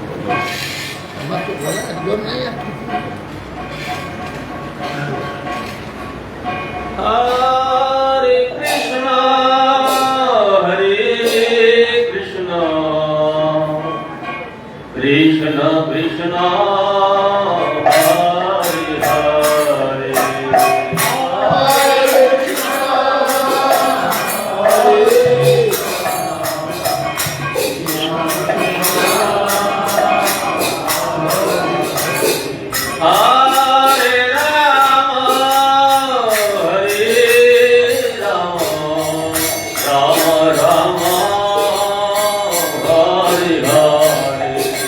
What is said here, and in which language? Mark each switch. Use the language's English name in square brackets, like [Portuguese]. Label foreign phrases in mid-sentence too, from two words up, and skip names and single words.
[Bangla] আমার তো বলা একদম নাই আর কি করবো? [Sanskrit] হরে কৃষ্ণ কৃষ্ণ কৃষ্ণ হরে হরে हरे राम हरे राम राम राम हरे हरे.